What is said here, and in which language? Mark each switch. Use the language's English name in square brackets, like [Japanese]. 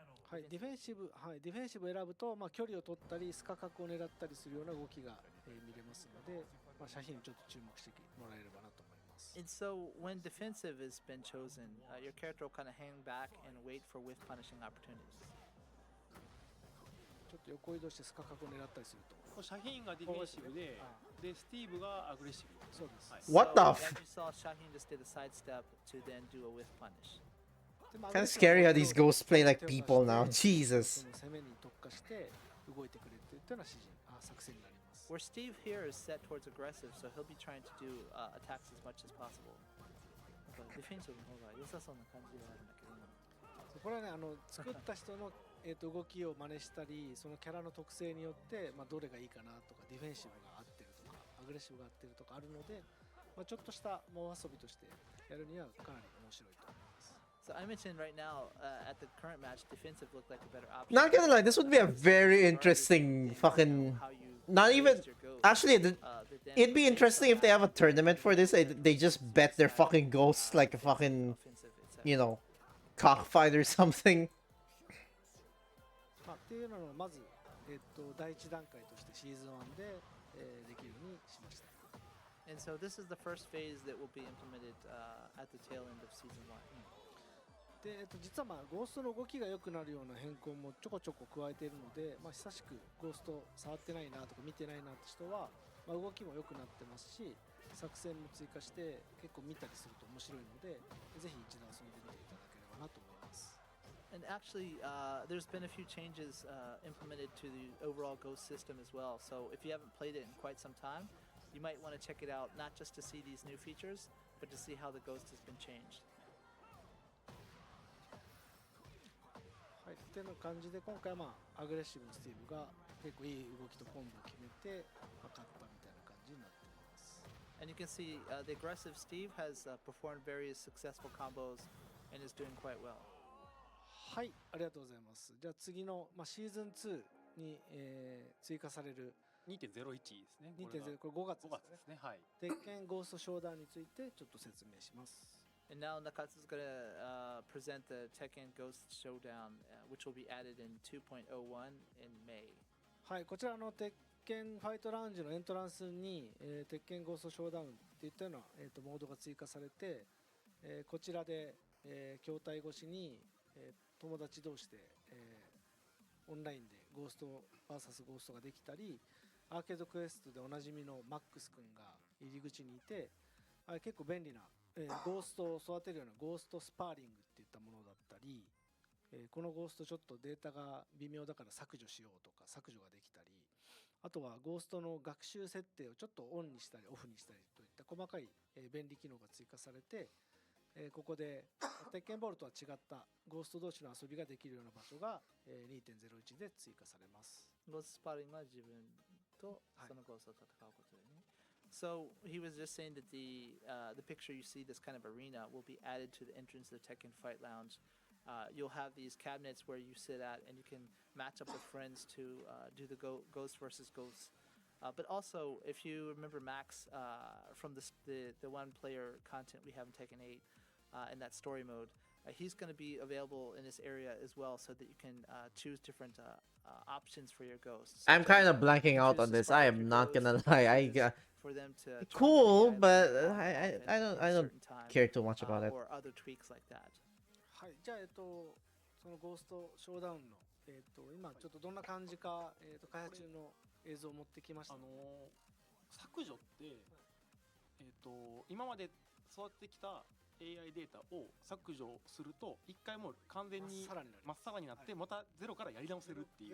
[Japanese] はい、ディフェンシブを選ぶと、距離を取ったりスカ角を狙ったりするような動きが、見れますので、シャヒーンちょっと注目してもらえればなと思います。 [English] And so when defensive has been chosen, your character will kind of hang back and wait for whiff punishing opportunities. [Japanese] ちょっと横移動してスカ角を狙ったりすると。シャヒーンがディフェンシブで、でスティーブがアグレッシブ。そうです。はい [English] What the f- then you saw Shaheen just did a sidestep to then do a whiff punish. Kinda scary how these ghosts play like people now. Jesus. [Japanese] その攻めに特化して動いてくれっていったような作戦になります。 [English] Where Steve here is set towards aggressive, so he'll be trying to do attacks as much as possible. [Japanese] ディフェンシブの方が良さそうな感じではあるんだけども。これはね、作った人の動きを真似したり、そのキャラの特性によって、どれがいいかなとか、ディフェンシブが合ってるとか、アグレッシブが合ってるとかあるので、ちょっとした猛遊びとしてやるにはかなり面白いと思います。 [English] So I mentioned right now at the current match, defensive looked like a better option. Not gonna lie, this would be a very interesting fucking. Not even. Actually, it'd be interesting if they have a tournament for this. They just bet their fucking ghosts like a fucking, you know, cockfight or something. [Japanese] っていうのをまず、第一段階としてシーズン1で、できるようにしました。 [English] And so this is the first phase that will be implemented at the tail end of season 1. [Japanese] で、実はゴーストの動きが良くなるような変更もちょこちょこ加えているので、久しくゴースト触ってないなとか見てないなって人は、動きも良くなってますし、作戦も追加して結構見たりすると面白いので、ぜひ一度遊んでみていただければなと思います。 [English] And actually, there's been a few changes implemented to the overall Ghost system as well. So if you haven't played it in quite some time, you might want to check it out, not just to see these new features, but to see how the Ghost has been changed. [Japanese] はい、っていう感じで今回はアグレッシブなスティーブが結構いい動きとコンボを決めて、勝ったみたいな感じになっています。 [English] And you can see the aggressive Steve has performed various successful combos and is doing quite well. [Japanese] はい、ありがとうございます。じゃあ次の、シーズン2に、追加される 2.01 ですね。 2.0、これ5月 5月ですね。はい。鉄拳ゴーストショーダウンについてちょっと説明します。 [English] And now Nakatsu's going to present the Tekken Ghost Showdown, which will be added in 2.01 in May. [Japanese] はい、こちらの鉄拳ファイトラウンジのエントランスに、鉄拳ゴーストショーダウンっていったような、モードが追加されて、こちらで、筐体越しに、友達同士で、オンラインでゴースト VS ゴーストができたり、アーケードクエストでおなじみのマックス君が入り口にいて、結構便利な、ゴーストを育てるようなゴーストスパーリングっていったものだったり、このゴーストちょっとデータが微妙だから削除しようとか削除ができたり、あとはゴーストの学習設定をちょっとオンにしたりオフにしたりといった細かい、便利機能が追加されて、ここで鉄拳ボールとは違ったゴースト同士の遊びができるような場所が、2.01 で追加されます。ゴーストスパーリングは自分とそのゴーストと戦うことでね。 [English] So he was just saying that the picture you see, this kind of arena, will be added to the entrance of the Tekken Fight Lounge. You'll have these cabinets where you sit at, and you can match up with friends to do the ghost versus ghost. But also, if you remember Max from the one-player content we have in Tekken 8 in that story mode, he's going to be available in this area as well, so that you can choose different options for your ghosts. I'm kind of blanking out on this. I am not gonna lie. For them to Cool, but I don't care too much about it. or other tweaks like that. [Japanese] はい、じゃあそのゴーストショーダウンの今ちょっとどんな感じか開発中の映像を持ってきました。削除って、今まで育ってきた AI データを削除すると一回もう完全にまっさらになってまたゼロからやり直せるっていう。